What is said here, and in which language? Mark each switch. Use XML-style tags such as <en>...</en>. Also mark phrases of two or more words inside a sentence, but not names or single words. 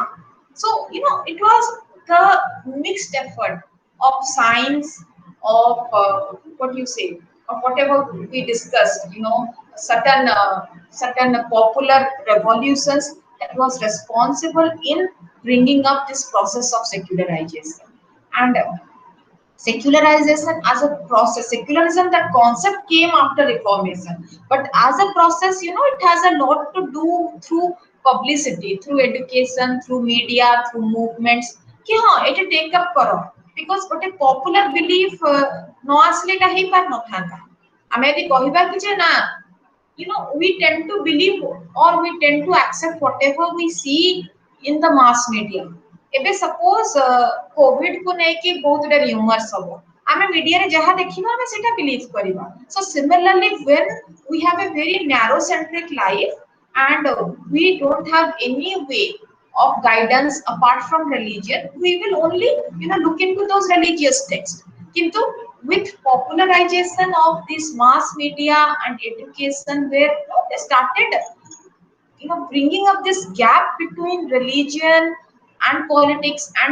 <en>So, it was the mixed effort of science, of what you say, of whatever we discussed, certain popular revolutions that was responsible in bringing up this process of secularization. And secularization as a process secularism that concept came after reformation but as a process it has a lot to do through publicity through education through media through movements</en> <hi>कि हाँ</hi> <en>it take up करो because</en> <or>ଗୋଟେ popular belief ନ ଆସିଲେ ଏଟା ହେଇ ପାର ନଥାନ୍ତା ଆମେ ଯଦି କହିବା କି ଯେ ନା</or> <en>we tend to believe or we tend to accept whatever we see in the mass media</en> <or>ଏବେ ସପୋଜ କୋଭିଡ କୁ ନେଇକି ବହୁତ ଗୁଡେ ର୍ୟୁମର୍ସ ହବ ଆମେ ମିଡିଆରେ ଯାହା ଦେଖିବା ଆମେ ସେଟା ବିଲିଭ କରିବା</or> <en>so similarly when we have a very narrow centric life and we don't have any way of guidance apart from religion we will only look into those religious texts kintu with popularization of this mass media and education where they started bringing up this gap between religion and politics and</en>